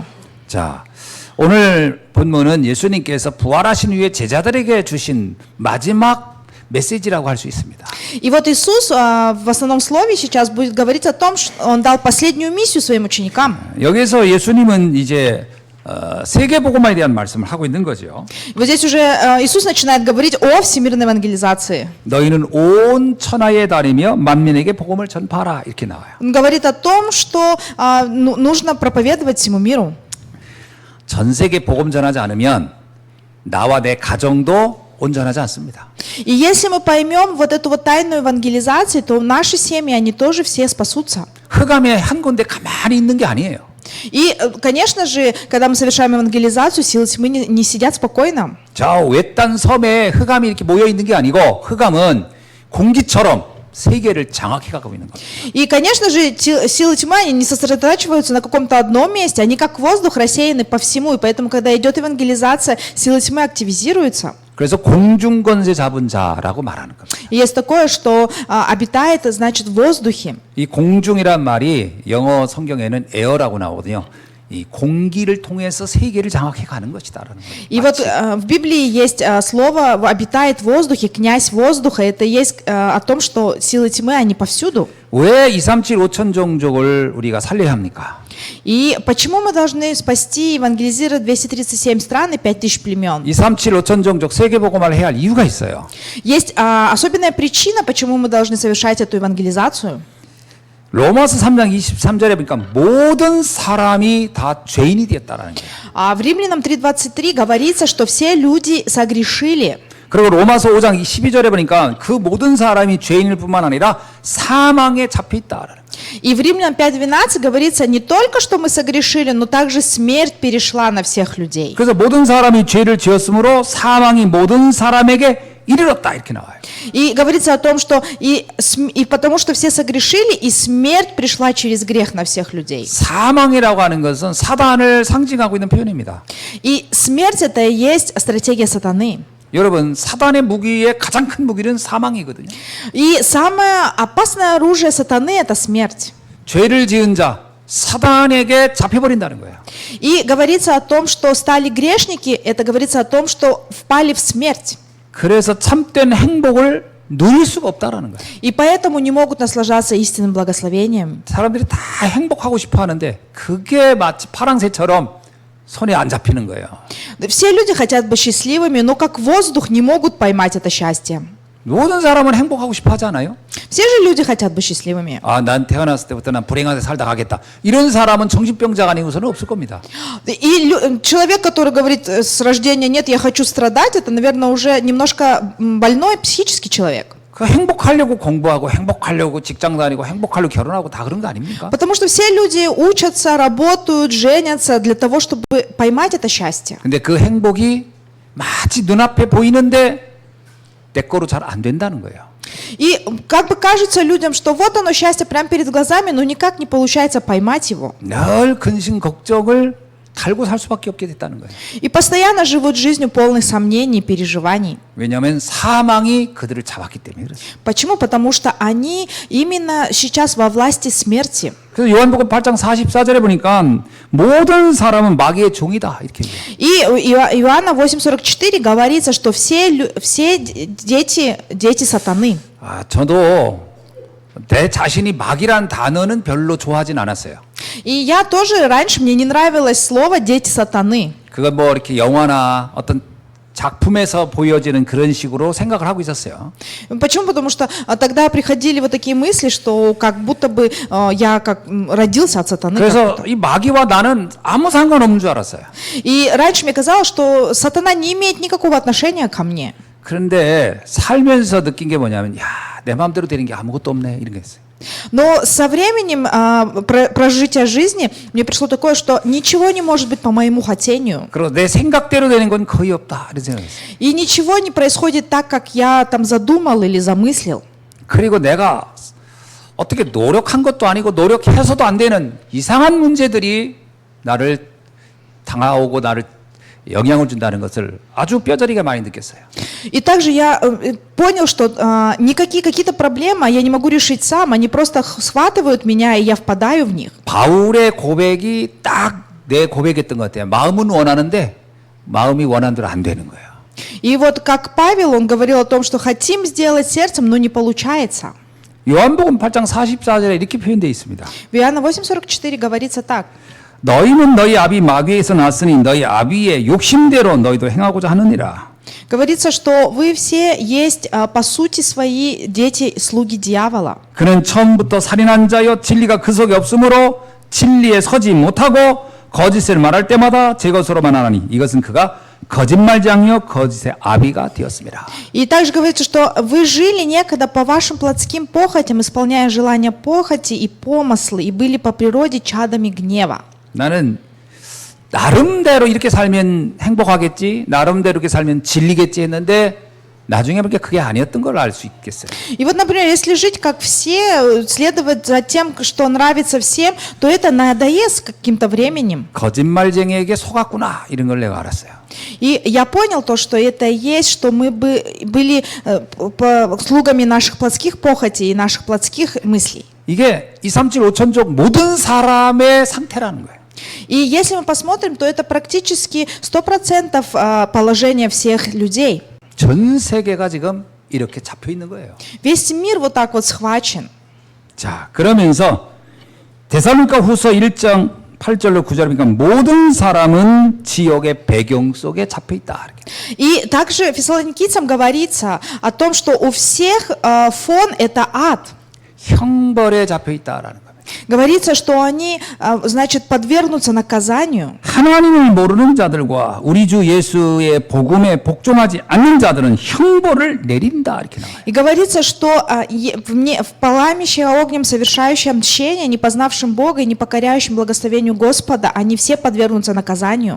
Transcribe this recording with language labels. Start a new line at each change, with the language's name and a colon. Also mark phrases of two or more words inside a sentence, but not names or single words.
Korean: 자, 오늘 본문은 예수님께서 부활하신 후에 제자들에게 주신 마지막 메시지라고 할 수 있습니다.
Russian: И вот Иисус в основном слове сейчас будет говорить о том, что Он дал последнюю миссию своим ученикам.
Korean: 여기서 예수님은 이제 세계복음화에 대한 말씀을 하고 있는 거죠.
Russian: Вот здесь уже Иисус начинает говорить о всемирной евангелизации.
Korean: 너희는 온 천하에 다니며 만민에게 복음을 전파하라 이렇게 나와요.
Russian: Он говорит о том, что нужно проповедовать всему миру.
Korean: 전 세계 복음 전하지 않으면 나와 내 가정도 온전하지 않습니다.
Russian: И если мы поймем вот эту вот тайну евангелизации, то наши семьи, они тоже все спасутся.
Korean: 흑암에 한 군데 가만히 있는 게 아니에요.
Russian: И, конечно же, когда мы совершаем евангелизацию, силы тьмы не сидят спокойно.
Korean: 저 외딴 섬에 흑암이 이렇게 모여 있는 게 아니고 흑암은 공기처럼 세계를 장악해 가고 있는 겁니다.
Russian: И, конечно же, силы тьмы, они не сосредотачиваются на каком-то одном месте, они как воздух рассеяны по всему, и поэтому, когда идет евангелизация, силы тьмы активизируются.
Korean: 그래서 공중권세 잡은 자라고 말하는 겁니다.
Russian: И есть такое, что обитает, значит, в воздухе.
Korean: 이 공중이란 말이 영어 성경에는 에어라고 나오거든요. 이 공기를 통해서 세계를 장악해 가는 것이다라는 거예요.
Russian: И вот в Библии есть слово «обитает в воздухе», «князь воздуха». Это есть о том, что силы тьмы, они повсюду.
Korean: 왜 237 5천 종족을 우리가 살려야 합니까?
Russian: И почему мы должны спасти, евангелизировать 237 стран и 5000 племен?
Korean: 237 5천 종족 세계복음화를 해야 할 이유가 있어요.
Russian: Есть особенная причина, почему мы должны совершать эту евангелизацию.
Korean: 로마서 3장 23절에 보니까 모든 사람이 다 죄인이 되었다라는 거예요.
Russian: А в Римлянам 3:23 говорится, что все люди согрешили.
Korean: 그리고 로마서 5장 12절에 보니까 그 모든 사람이 죄인일 뿐만 아니라 사망에 잡혀 있다라는 거예요.
Russian: И в Римлянам 5:12 говорится не только, что мы согрешили, но также смерть перешла на всех людей.
Korean: 그래서 모든 사람이 죄를 지었으므로 사망이 모든 사람에게 이르렀다 이렇게 나와요.
Russian: И говорится о том, что и потому что все согрешили, и смерть пришла через грех на всех людей.
Korean: 사망이라고 하는 것은 사단을 상징하고 있는 표현입니다.
Russian: И смерть это и есть стратегия сатаны.
Korean: 여러분, 사단의 무기의 가장 큰 무기는 사망이거든요.
Russian: И самое опасное оружие сатаны это смерть.
Korean: 죄를 지은 자 사단에게 잡혀버린다는 거예요.
Russian: И говорится о том, что стали грешники, это говорится о том, что впали в смерть.
Korean: 그래서 참된 행복을 누릴 수가 없다라는 거예요.
Russian: И поэтому не могут наслаждаться истинным благословением.
Korean: 사람들이 다 행복하고 싶어 하는데 그게 마치 파랑새처럼 손에 안 잡히는 거예요.
Russian: Все люди хотят быть счастливыми, но как воздух не могут поймать это счастье.
Korean: 모든 사람은 행복하고 싶어 하지 않아요?
Russian: Все же люди хотят быть счастливыми.
Korean: 아, 난 태어났을 때부터 난 불행하게 살다 가겠다. 이런 사람은 정신병자가 아니고서는 없을 겁니다.
Russian: И человек, который говорит с рождения «нет, я хочу страдать», это, наверное, уже немножко больной психический человек.
Korean: 그 행복하려고 공부하고 행복하려고 직장 다니고 행복하려고 결혼하고 다 그런 거 아닙니까?
Russian: Потому что все люди учатся, работают, женятся для того, чтобы поймать это счастье.
Korean: 근데 그 행복이 마치 눈앞에 보이는데 내 거로 잘 안 된다는 거예요.
Russian: И как бы кажется людям, что вот оно счастье прямо перед глазами, но никак не получается поймать его.
Korean: 늘 근심 걱정을 달고 살 수밖에 없게 됐다는 거예요.
Russian: И постоянно живут жизнью полной сомнений, переживаний.
Korean: 왜냐하면 사망이 그들을 잡았기 때문에 그렇습니다.
Russian: Почему? Потому что они именно сейчас во власти смерти.
Korean: 그래서 요한복음 8장 44절에 보니까 모든 사람은 마귀의 종이다 이렇게 얘기해요.
Russian: И Иоанна 8:44 говорится, что все дети сатаны.
Korean: 아, 저도 내 자신이 마귀란 단어는 별로 좋아하진 않았어요.
Russian: И я тоже раньше мне не нравилось слово дети сатаны.
Korean: 그건 뭐 이렇게 영화나 어떤 작품에서 보여지는 그런 식으로 생각을 하고 있었어요.
Russian: Почему? Потому что тогда приходили вот такие мысли, что как будто бы я как родился от сатаны.
Korean: 그래서 이 마귀와 나는 아무 상관없는 줄 알았어요.
Russian: И раньше мне казалось, что сатана не имеет никакого отношения ко мне.
Korean: 그런데 살면서 느낀 게 뭐냐면 야, 내 마음대로 되는 게 아무것도 없네 이런 게 있어요.
Russian: Но со временем прожития жизни мне пришло такое, что ничего не может быть по моему хотению.
Korean: 그리고 내 생각대로 되는 건 거의 없다 이런 생각했어요.
Russian: И ничего не происходит так, как я там задумал или замыслил.
Korean: 그리고 내가 어떻게 노력한 것도 아니고 노력해서도 안 되는 이상한 문제들이 나를 당하고 나를 영향을 준다는 것을 아주 뼈저리게 많이 느꼈어요.
Russian: И также я понял, что никакие какие-то проблемы я не могу решить сам, они просто схватывают меня, и я впадаю в них.
Korean: 바울의 고백이 딱 내 고백했던 것 같아요. 마음은 원하는데 마음이 원하는 대로 안 되는 거예요.
Russian: И вот как Павел, он говорил о том, что хотим сделать сердцем, но не получается.
Korean: 요한복음 8장 44절에 이렇게 표현되어 있습니다.
Russian: В Иоанна 8:44 говорится так.
Korean: 너희는 너희 아비 마귀에서 났으니 너희 아비의 욕심대로 너희도 행하고자 하느니라.
Russian: Говорится, что вы все есть по сути свои дети, слуги дьявола.
Korean: 그는 처음부터 살인한 자여 진리가 그 속에 없으므로 진리에 서지 못하고 거짓을 말할 때마다 제 것으로만 하나니 이것은 그가 거짓말장이요 거짓의 아비가 되었습니다.
Russian: И также говорится, что вы жили некогда по вашим плотским похотям, исполняя желания похоти и помыслы, и были по природе чадами гнева.
Korean: 나는 나름대로 이렇게 살면 행복하겠지, 나름대로 이렇게 살면 진리겠지 했는데 나중에 보니까 그게 아니었던 걸 알 수 있겠어요.
Russian: И вот, например, если жить как все, следовать за тем, что нравится всем, то это надоест каким-то временем.
Korean: 거짓말쟁이에게 속았구나 이런 걸 내가 알았어요.
Russian: И я понял то, что это есть, что мы были слугами наших плотских похотей и наших плотских мыслей.
Korean: 이게 237 5천족 모든 사람의 상태라는 거예요.
Russian: И если мы посмотрим, то это практически 100% положение всех людей.
Korean: 전 세계가 지금 이렇게 잡혀 있는 거예요.
Russian: Весь мир вот так вот схвачен.
Korean: 자, 그러면서 데살로니가 후서 1장 8절로 9절에 보니까 모든 사람은 지옥의 배경 속에 잡혀 있다. 이렇게.
Russian: И также фессалоникийцам говорится о том, что у всех фон это ад.
Korean: 형벌에 잡혀 있다라는 겁니다.
Russian: Говорится, что они, значит, подвергнутся наказанию.
Korean: 하나님을 모르는 자들과 우리 주 예수의 복음에 복종하지 않는 자들은 형벌을 내린다 이렇게 나와요.
Russian: И говорится, что в пламище огнем, совершающим мщение, не познавшим Бога и не покоряющим благословению Господа, они все подвергнутся наказанию.